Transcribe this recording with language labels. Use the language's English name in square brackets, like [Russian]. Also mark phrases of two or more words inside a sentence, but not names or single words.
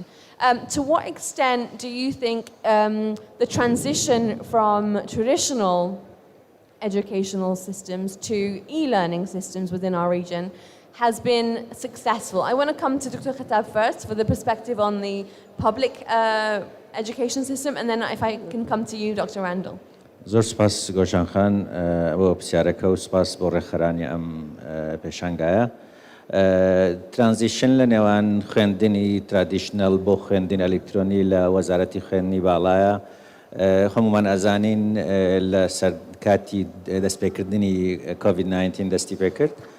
[English] To what extent do you think the transition from traditional educational systems to e-learning systems within our region has been successful? I want to come to Dr. Khatab first for the perspective on the public education system, and then if I can come to you, Dr. Randall. [Central Kurdish] زۆر سپاس گۆشان خان بۆ پرسیارەکە و سپاس بۆ ڕێکخەرانی ئەم پێشانگایە. ترانزیشن لە نێوان خوێندنی ترادیشنەل بۆ خوێندنی ئەلیکترۆنی لە وەزارەتی خوێندنی باڵایە هەمومان ئەزانین لە سەر کاتی دەستپێکردنی کۆڤید-19 دەستی پێ کرد.